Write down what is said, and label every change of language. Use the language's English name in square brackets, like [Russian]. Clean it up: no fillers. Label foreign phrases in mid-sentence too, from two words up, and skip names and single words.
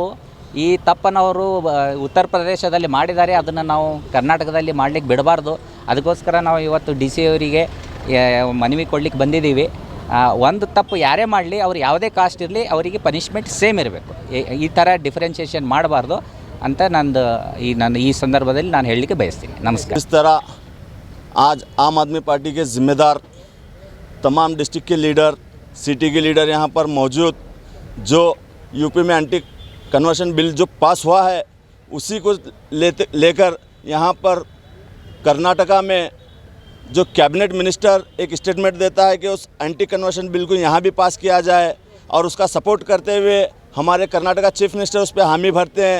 [Kannada] ಈ ತಪ್ಪನ್ನು ಅವರು ಉತ್ತರ ಪ್ರದೇಶದಲ್ಲಿ ಮಾಡಿದ್ದಾರೆ, ಅದನ್ನು ನಾವು ಕರ್ನಾಟಕದಲ್ಲಿ ಮಾಡಲಿಕ್ಕೆ ಬಿಡಬಾರ್ದು. ಅದಕ್ಕೋಸ್ಕರ ನಾವು ಇವತ್ತು ಡಿ ಸಿ ಅವರಿಗೆ ಮನವಿ ಕೊಡ್ಲಿಕ್ಕೆ ಬಂದಿದ್ದೀವಿ. ಒಂದು ತಪ್ಪು ಯಾರೇ ಮಾಡಲಿ, ಅವ್ರು ಯಾವುದೇ ಕಾಸ್ಟ್ ಇರಲಿ, ಅವರಿಗೆ [English] punishment same [Kannada] ಇರಬೇಕು. ಈ ಥರ ಡಿಫ್ರೆನ್ಷಿಯೇಷನ್ ಮಾಡಬಾರ್ದು ಅಂತ ನಾನು ಈ ಸಂದರ್ಭದಲ್ಲಿ ನಾನು ಹೇಳಲಿಕ್ಕೆ ಬಯಸ್ತೀನಿ. ನಮಸ್ಕಾರ. [Hindi] इस तरह आज आम आदमी पार्टी के ज़िम्मेदार तमाम डिस्ट्रिक्ट के लीडर, सिटी के लीडर यहाँ पर मौजूद, जो यूपी में [English] anti conversion bill [Hindi] जो पास हुआ है उसी को लेकर यहाँ पर कर्नाटका में जो [English] cabinet minister [Hindi] एक स्टेटमेंट देता है कि उस [English] anti conversion bill [Hindi] को यहाँ भी पास किया जाए, और उसका सपोर्ट करते हुए हमारे कर्नाटका [English] chief minister [Hindi] उस पर हामी भरते हैं।